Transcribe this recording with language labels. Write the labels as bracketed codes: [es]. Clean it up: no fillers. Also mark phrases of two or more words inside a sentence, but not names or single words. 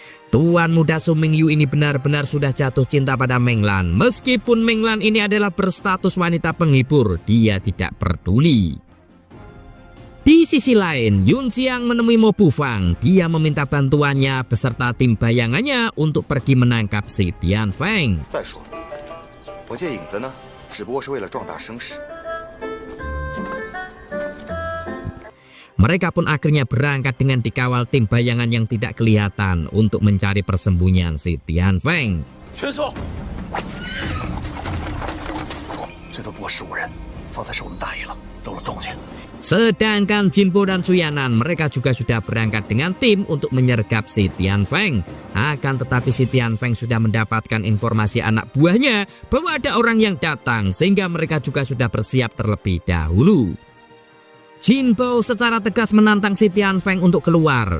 [id] Tuan muda Su Mingyu ini benar-benar sudah jatuh cinta pada Menglan. Meskipun Menglan ini adalah berstatus wanita penghibur, dia tidak peduli. Di sisi lain, Yun Xiang menemui Mo Bufang. Dia meminta bantuannya beserta tim bayangannya untuk pergi menangkap si Tian Feng. [zh] 再说，我借影子呢，只不过是为了壮大声势。 [id] Mereka pun akhirnya berangkat dengan dikawal tim bayangan yang tidak kelihatan untuk mencari persembunyian si Tian Feng. [zh] 全速！这都不过15人，方才是我们大意了，漏了动静。 [id] Sedangkan Jinbo dan Suyanan mereka juga sudah berangkat dengan tim untuk menyergap si Tian Feng. Akan tetapi si Tian Feng sudah mendapatkan informasi anak buahnya bahwa ada orang yang datang sehingga mereka juga sudah bersiap terlebih dahulu. Jinbo secara tegas menantang si Tian Feng untuk keluar.